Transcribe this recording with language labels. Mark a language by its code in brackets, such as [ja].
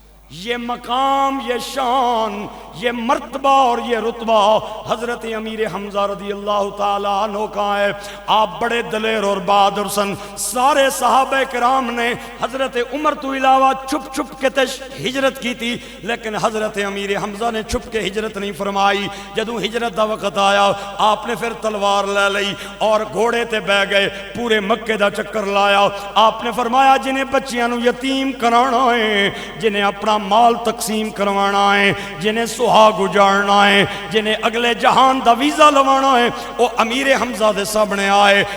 [ur] یہ مقام یہ شان یہ مرتبہ اور یہ رتبہ حضرت امیر حمزہ رضی اللہ تعالیٰ عنہ کا ہے. آپ بڑے دلیر اور بہادر سن. سارے صحابہ کرام نے حضرت عمر تو علاوہ چھپ چھپ کے ہجرت کی تھی لیکن حضرت امیر حمزہ نے چھپ کے ہجرت نہیں فرمائی. [pa] جدوں ہجرت دا وقت آیا آپ نے پھر تلوار لے لئی اور گھوڑے تے بہ گئے. پورے مکے دا چکر لایا. آپ نے فرمایا جنہیں بچیاں نو یتیم کرانا ہے, جنہیں اپنا مال تقسیم کروانا ہے, جنہیں سہاگ اجاڑنا ہے, جنہیں اگلے جہان دا ویزا لوانا ہے وہ امیر حمزہ دے سامنے آئے.